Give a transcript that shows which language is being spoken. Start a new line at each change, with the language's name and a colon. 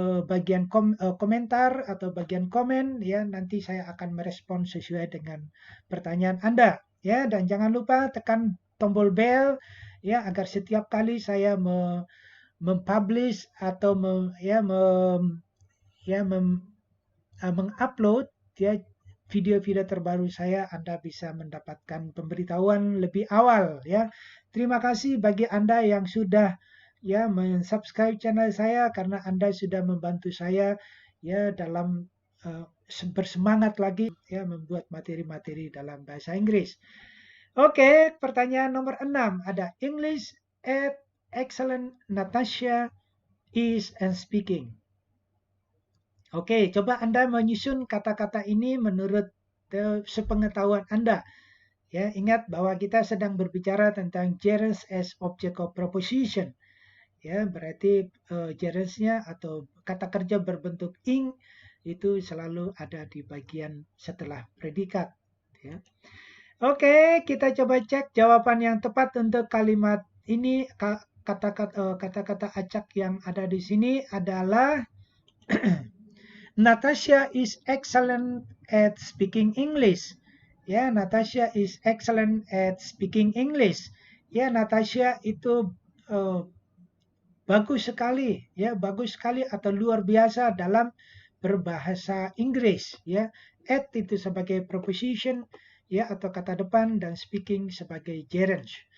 Indonesian: bagian komentar atau bagian komen, ya, nanti saya akan merespon sesuai dengan pertanyaan Anda, ya, dan jangan lupa tekan tombol bell ya agar setiap kali saya mempublish atau mengupload ya video-video terbaru saya, Anda bisa mendapatkan pemberitahuan lebih awal, ya. Terima kasih bagi Anda yang sudah ya mensubscribe channel saya, karena Anda sudah membantu saya ya dalam bersemangat lagi ya membuat materi-materi dalam bahasa Inggris. Oke, pertanyaan nomor 6 ada
English: English at excellent Natasha is and speaking.
Indonesian: Oke, coba Anda menyusun kata-kata ini menurut sepengetahuan Anda. Ya, ingat bahwa kita sedang berbicara tentang
English: gerunds as object of proposition.
Indonesian: Ya, berarti gerundsnya atau kata kerja berbentuk ing itu selalu ada di bagian setelah predikat. Ya. Oke, kita coba cek jawaban yang tepat untuk kalimat ini. Kata-kata acak yang ada di sini adalah
English: Natasha is excellent at speaking English. Ya, Natasha is excellent at speaking English.
Indonesian: Ya, Natasha itu bagus sekali, ya, bagus sekali atau luar biasa dalam berbahasa Inggris, ya. At itu sebagai preposition, ya, atau kata depan, dan speaking sebagai gerund.